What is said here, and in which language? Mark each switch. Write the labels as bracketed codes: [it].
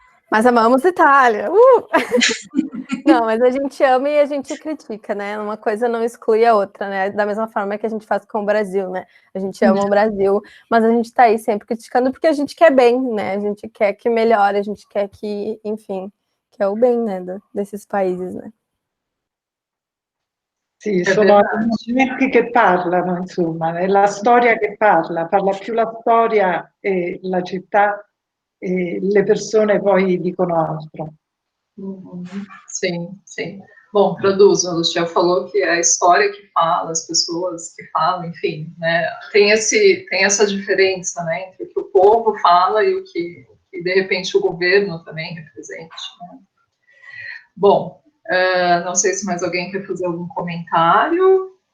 [pt] Mas amamos Itália! Não, mas a gente ama e a gente critica, né? Uma coisa não exclui a outra, né? Da mesma forma que a gente faz com o Brasil, né? A gente ama o Brasil, mas a gente tá aí sempre criticando porque a gente quer bem, né? A gente quer que melhore, a gente quer que, enfim... [it] che è [pt] o bem, né, desses paesi, né? [it] Sì, sono i movimenti che parlano, insomma, è la storia che parla più la storia e la città e le persone poi dicono altro. [pt] Sim, sim. Bom, produz, a Lucia falou que é a história que fala, as pessoas que falam, enfim, né? Tem essa diferença, né, entre o que o povo fala e o que que de repente o governo também represente, né? Bom, não sei se mais alguém quer fazer algum comentário.